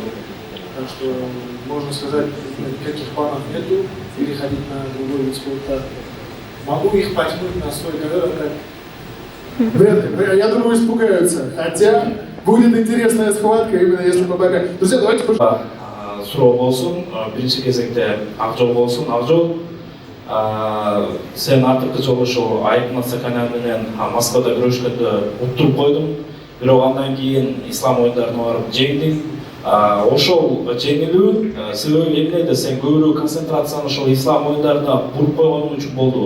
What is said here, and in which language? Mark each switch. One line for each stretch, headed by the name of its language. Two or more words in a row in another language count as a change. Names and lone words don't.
Russian: Так что, можно сказать, никаких планов нету переходить на другой вид спорта. Могу их потянуть на свой ковер, так. Вряд ли. Я думаю, испугаются. Хотя будет интересная схватка, именно если мы пока. Друзья, давайте пожалуйста.
Kyrgyz: Суроо болсун, биринчи кезекте Акжол болсун. Акжол, сен артыкы жолу ушул Айык Насаканян менен Москвада күрөшкөндө уттуруп койдуң. Бирок андан кийин ислам оюндарына барып жеңдиң. Ошол жеңилүү себеби эмнеде сен көбүрөөк концентрацияны ошол ислам оюндарына буруп койгонуң үчүн болду.